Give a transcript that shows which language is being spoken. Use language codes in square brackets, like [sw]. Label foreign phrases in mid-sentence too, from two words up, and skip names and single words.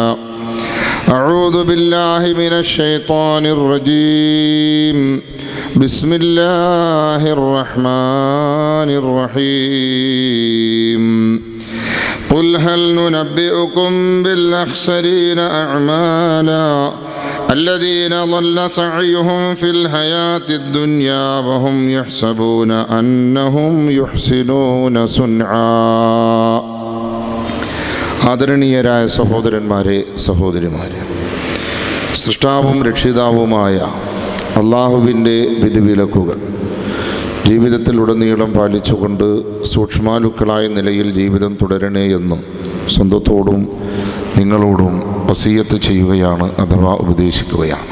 [ar] أعوذ بالله من الشيطان الرجيم بسم الله الرحمن الرحيم قل هل ننبئكم بالأخسرين أعمالا الذين ضل سعيهم في الحياة الدنيا وهم يحسبون أنهم يحسنون صنعا [ml] ആദരണീയരായ സഹോദരന്മാരെ സഹോദരിമാരെ, സൃഷ്ടാവും രക്ഷിതാവുമായ അള്ളാഹുവിൻ്റെ വിധിവിലക്കുകൾ ജീവിതത്തിലുടനീളം പാലിച്ചുകൊണ്ട് സൂക്ഷ്മാലുക്കളായ നിലയിൽ ജീവിതം തുടരണേ എന്നും സ്വന്തത്തോടും നിങ്ങളോടും വസിയ്യത്ത് ചെയ്യുകയാണ്, അഥവാ ഉപദേശിക്കുകയാണ്.